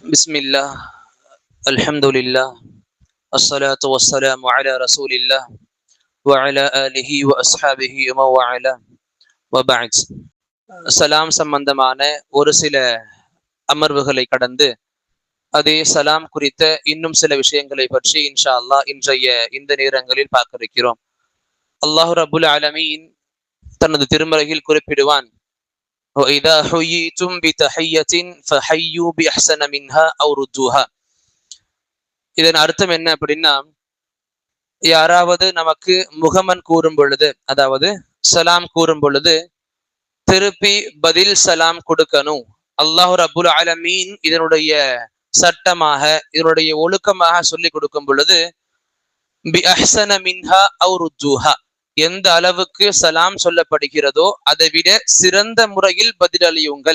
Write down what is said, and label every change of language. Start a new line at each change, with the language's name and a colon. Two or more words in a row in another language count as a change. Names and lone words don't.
Arabic: بسم الله الحمد لله الصلاة والسلام على رسول الله وعلى آله وأصحابه ومن والاه وبعد.
Tamil: சலாம் சம்பந்தமான ஒரு சில அமர்வுகளை கடந்து அதே சலாம் குறித்த இன்னும் சில விஷயங்களை பற்றி
Arabic: إن شاء الله
Tamil: இன்றைய இந்த நேரங்களில் பார்க்க இருக்கிறோம்.
Arabic: الله رب العالمين
Tamil: தனது திருமறையில் குறிப்பிடுவான்,
Arabic: وَإِذَا حُيِّيتُمْ بِتَحِيَّةٍ فَحَيُّوا بِأَحْسَنَ مِنْهَا أَوْ رُدُّوهَا.
Tamil: இதன் அர்த்தம் என்ன அப்படின்னா, யாராவது நமக்கு முகமன் கூறும் பொழுது, அதாவது சலாம் கூறும் பொழுது திருப்பி பதில் சலாம் கொடுக்கணும்.
Arabic: الله رب العالمين
Tamil: இதனுடைய சட்டமாக, இதனுடைய ஒழுக்கமாக சொல்லி கொடுக்கும் பொழுது
Arabic: بأحسن منها أو ردوها,
Tamil: எந்த அளவுக்கு சலாம் சொல்லப்படுகிறதோ அதை விட சிறந்த முறையில் பதிலளியுங்கள்.